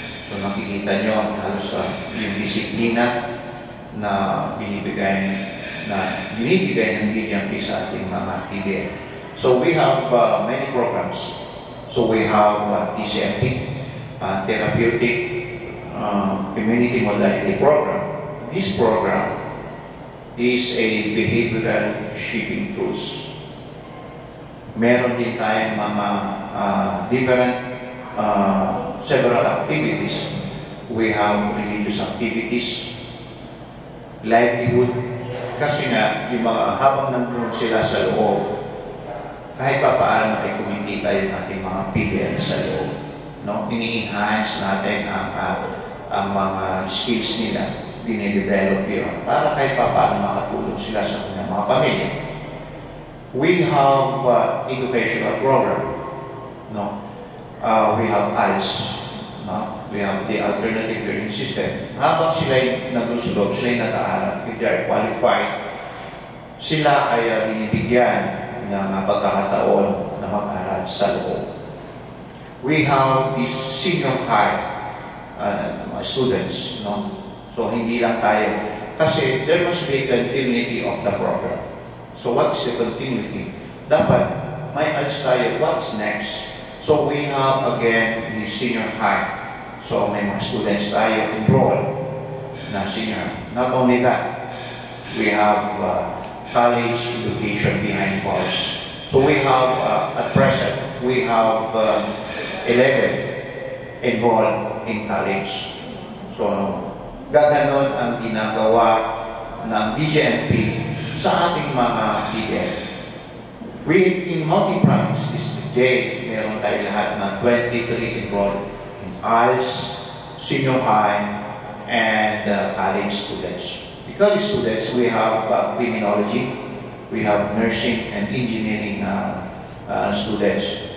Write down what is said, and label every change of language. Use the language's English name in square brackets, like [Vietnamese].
[Filipino] So makikita nyo halos yung disiplina na binibigay ng BJMP sa ating mga PDL. [English] So we have many programs. [Filipino] So [English] So we have TCMP, Therapeutic Community Modality Program. This program is a behavioral shaping tools. [Filipino] Meron din tayong mga [English] different several activities. We have religious activities, livelihood, [Filipino] kasi nga, yung mga habang nandun sila sa loob, kahit pa paano ay kumikita yung ating mga PDL sa loob. No? Ini-enhance natin ang mga skills nila, dine-develop yun, para kahit pa paano makatulong sila sa kanilang mga pamilya. [English] We have educational program. No? We have ALS. No? We have the alternative learning system. [Filipino] Habang sila'y nandun sa loob, sila'y nag-aaral, [English] if they are qualified, [Filipino] sila ay binibigyan ng pagkakataon na mag-aral sa loob. [English] We have these senior high students. No? So, [Filipino] hindi lang tayo. [English] Kasi there must be a continuity of the program. So, what is the continuity? [Filipino] Dapat, may alis tayo, [English] what's next? So, we have, again, the senior high. [Filipino] So, may mga students tayo enroll na senior. [English] Not only that, we have college education behind bars. So, we have, at present, we have 11 enrolled in college. [Filipino] So, gaganon ang ginagawa ng BGMP sa ating mga PDL. [English] In multi-province district J, [Filipino] meron tayo lahat ng [English] 23 enrolled in ALS, senior high, and college students. The college students, we have criminology, we have nursing and engineering students.